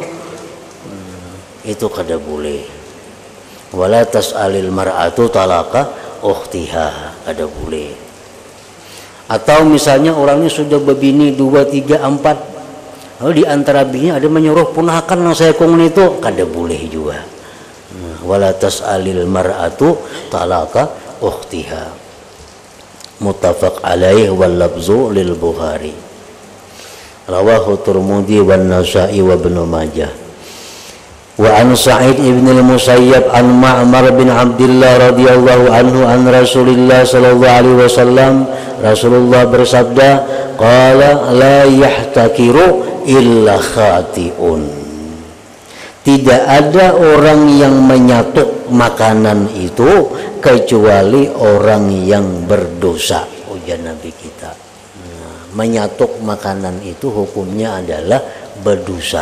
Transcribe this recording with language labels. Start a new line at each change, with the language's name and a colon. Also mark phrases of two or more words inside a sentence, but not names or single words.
Banjar: Itu kada boleh.
Arabic: ولا تسأل المرأة طلاق أختها,
Banjar: kada boleh. Atau misalnya orang ini sudah berbini 2, 3, 4, lalu di antara bini ada menyuruh punakan yang saya kong itu, kada boleh juga.
Arabic: ولا تسأل المرأة طلاق أختها. متفق عليه واللفظ للبخاري. رواه الترمذي والنسائي وابن ماجه. وعن سعيد بن المسيب عن معمر بن عبد الله رضي الله عنه عن رسول الله صلى الله عليه وسلم,
Indonesian: Rasulullah bersabda,
Arabic: قال لا يحتكر إلا خاطئ.
Indonesian: Tidak ada orang yang menyatuk makanan itu kecuali orang yang berdosa, ujar Nabi kita. Menyatuk makanan itu hukumnya adalah berdosa.